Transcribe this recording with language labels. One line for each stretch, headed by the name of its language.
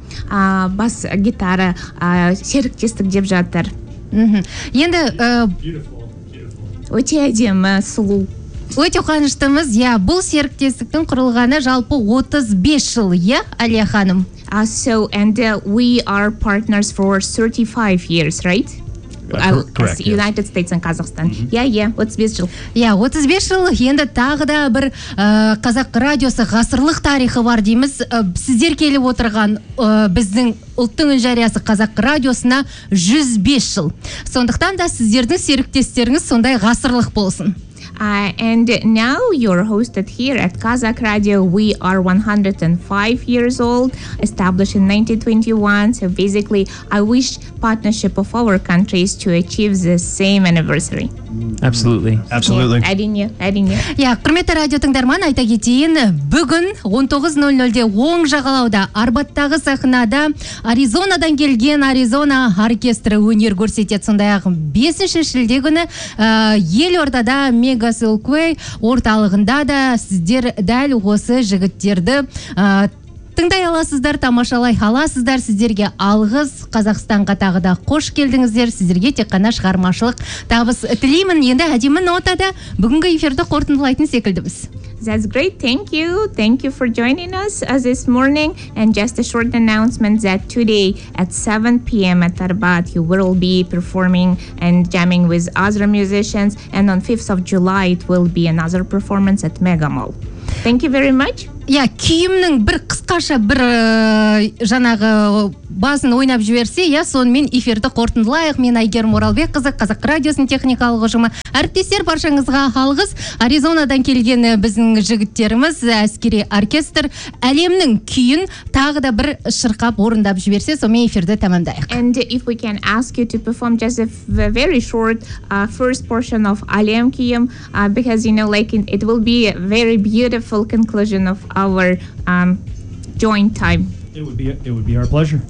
Kazakh: Бас гитара серіктестік деп жатыр. Енді өте әдемі, сұлу. Өте қуаныштымыз. Иә, бұл серіктестіктің құрылғаны жалпы 35 жыл, иә, Әлия ханым.
English: We are partners for 35 years, right? Correct, United States and Kazakhstan.
Kazakh: Mm-hmm. Yeah, 35 жыл. Yeah, 35 жыл. Енді тағы да бір Қазақ радиосы ғасырлық тарихы бар дейміз. Сіздер келіп отырған біздің ұлттың үн жариясы Қазақ радиосына 105 жыл. Сондықтан да сіздердің серіктестеріңіз сондай ғасырлық болсын.
English: And now you're hosted here at Kazakh Radio. We are 105 years old, established in 1921. So basically, I wish partnership of our countries to achieve the same anniversary. Absolutely. Absolutely.
Kazakh: Әрине. Я, құрметті радио тыңдарман, айта кетейін, бүгін 19:00-де оң жағалауда, Арбаттағы сахнада Аризонадан келген Аризона оркестрі өнер көрсетеді. Сондай-ақ 5-ші шілде күні елордада Мега Сылквей орталығында да сіздер дәл осы жігіттерді Тыңдай аласыздар, тамашалай аласыздар. Сіздерге алғыс. Қазақстанға тағы да қош келдіңіздер. Сіздерге тек қана шығармашылық табыс тілеймін. Енді әдемі нотада бүгінгі эфирді қорытындылайтын секілдіміз.
English: That's great. Thank you. Thank you for joining us this morning. And just a short announcement that today at 7 p.m. at Tarbat, you will be performing and jamming with other musicians. And on 5th of July, it will be another performance at Mega Mall. Thank you very much.
Kazakh: Yeah, киімнің бір қысқаша бір жаңағы басын ойнап жіберсе, я сонымен эфирді қорытындылайық. Мен Айгерім Оралбек қызы, Қазақ радиосының техникалық ұжымы. Әріптестер, баршаңызға алғыс. Аризонадан келген біздің жігіттеріміз, әскери оркестр әлемнің күйін тағы да бір шырқап орындап жіберсе, сонымен эфирді тәмамдайық.
English: And if we can ask you to perform just a very short first portion of Alem Kiyim, because you know, like it will be a very beautiful conclusion of our joint time. It would be our pleasure.